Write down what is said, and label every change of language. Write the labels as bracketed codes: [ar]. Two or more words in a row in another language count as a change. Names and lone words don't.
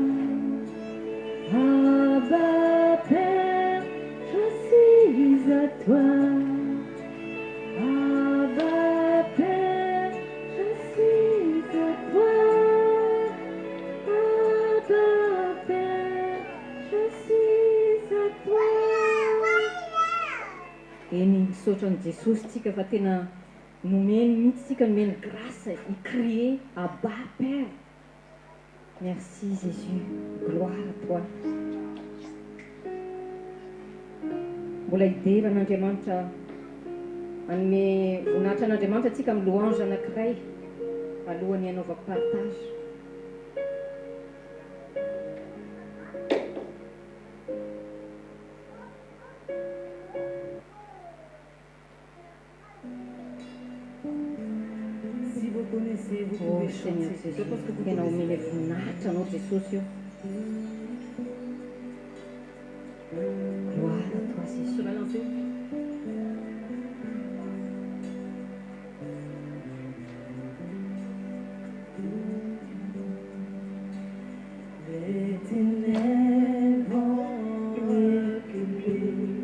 [fr] Abba Père, je suis à toi. Abba Père, je suis à toi. Abba Père, je suis à toi. [mg] Eny misaotra ny Jesosy tsika fa tena nomeny mihitsy tsika nomeny grâce icrie [fr] Abba Père. Merci Jésus, gloire à toi. [mg] Mbola hideran'Andriamanitra anome voninahitra an'Andriamanitra atsika amin'ny louange anankiray alohan'ny hanaovako partage. [fr] Si vous connaissez, vous Oh pouvez Seigneur chanter. Jésus, Je pense que vous tena connaissez. [mg] omeny voninahitra anao Jesosy io. [fr] Gloire à toi Jésus. Je vais lancer. Les ténèbres vont reculer